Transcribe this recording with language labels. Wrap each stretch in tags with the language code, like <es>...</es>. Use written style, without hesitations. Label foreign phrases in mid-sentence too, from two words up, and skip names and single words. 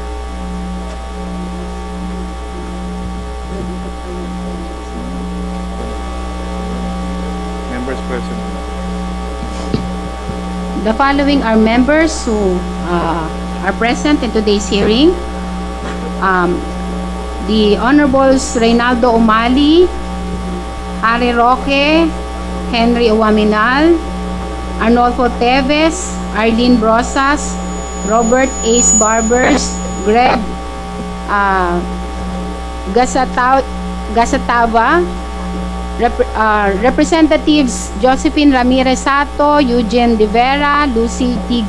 <en>Members present. The following are members who are present in today's hearing. The Honorables Reynaldo Umali, Harry Roque, Henry Uwaminal, Arnolfo Teves, Arlene Brosas, Robert Ace Barbers, Greg Gasatava, Representatives Josephine Ramirez Sato, Eugene De Vera, Lucy T.</en>